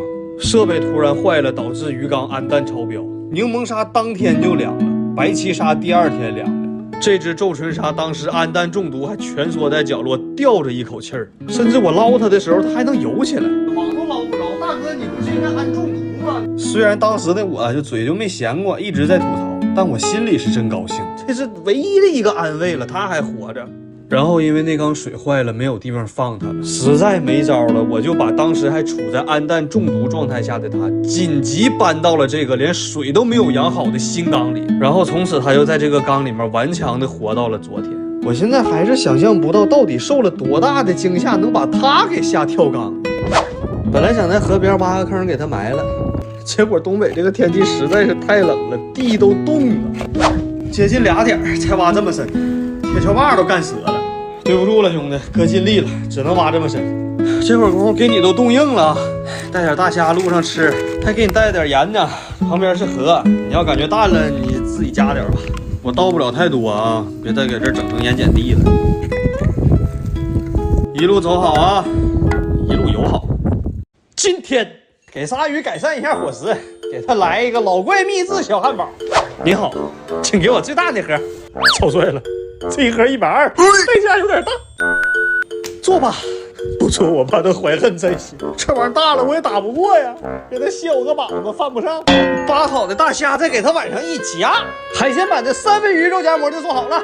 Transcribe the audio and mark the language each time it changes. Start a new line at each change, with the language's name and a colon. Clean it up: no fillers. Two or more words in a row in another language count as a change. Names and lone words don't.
Chinese: 設備突然壞了，導致魚缸氨氮超標，檸檬鯊當天就涼了，白鰭鯊第2天涼了。這隻皺唇鯊當時氨氮中毒，還蜷縮在角落吊着一口氣兒，甚至我撈它的時候，它還能游起來。網都撈不着，大哥，你不是應該氨中毒嗎？雖然當時的我就嘴就沒閒過，一直在吐槽，但我心裡是真高興，這是唯一的一個安慰了，它還活着。然後因為那缸水壞了，沒有地方放它了，實在沒招了，我就把當時還處在氨氮中毒狀態下的它緊急搬到了這個連水都沒有養好的新缸裡，然後從此它就在這個缸裡面頑強的活到了昨天。我現在還是想象不到到底受了多大的驚嚇能把它給嚇跳缸。本來想在河邊挖個坑給它埋了，結果東北這個天氣實在是太冷了，地都凍了，接近2點才挖這麼深，鐵鍬把都幹折了。對不住了，兄弟，哥盡力了，只能挖這麼深。這會兒功夫給你都凍硬了，帶點大蝦路上吃，還給你帶點鹽呢。旁邊是河，你要感覺淡了，你自己加點吧。我倒不了太多啊，別再給這整成鹽鹼地了。一路走好啊，一路友好。今天給鯊魚改善一下伙食，給他來一個老怪秘製小漢堡。你好，請給我最大那盒。超帥了。這一盒120，代價有點大。坐吧，不坐我怕他懷恨在心。這玩意兒大了我也打不過呀，給他削個膀子犯不上。扒好的大蝦再給他往上一夾，海鮮版的3文魚肉夾饃就做好了。